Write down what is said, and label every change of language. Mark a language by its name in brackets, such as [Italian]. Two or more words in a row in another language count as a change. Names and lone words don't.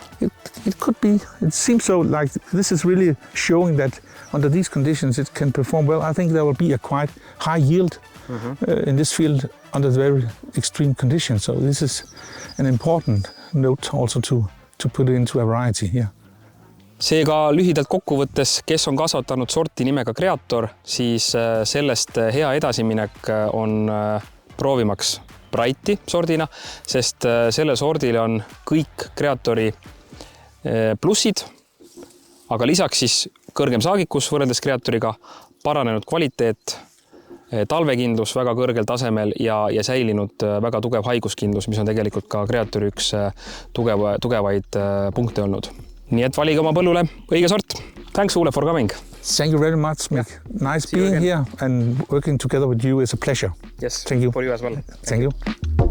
[English] It could be. It seems so. Like this is really showing that under these conditions it can perform well. I think there will be a quite high yield in this field under very extreme conditions. So this is an important note also to put into a variety here. [Estonian] Seega lühidalt kokkuvõttes, kes on kasvatanud sorti nimega Creator, siis sellest hea edasiminek on proovimaks Brighti sordina, sest selle sordile on kõik Creatori plussid, aga lisaks siis kõrgem saagikus võrreldes Creatoriga, paranenud kvaliteet, talvekindlus väga kõrgel tasemel ja säilinud väga tugev haiguskindlus, mis on tegelikult ka Creatori üks tugevaid punkte olnud. Nii et valige oma põllule õige sort. [English] Thanks, Ole, for coming. Thank you very much, Mick. Nice being here and working together with you is a pleasure. Yes, thank you. For you as well. Thank you.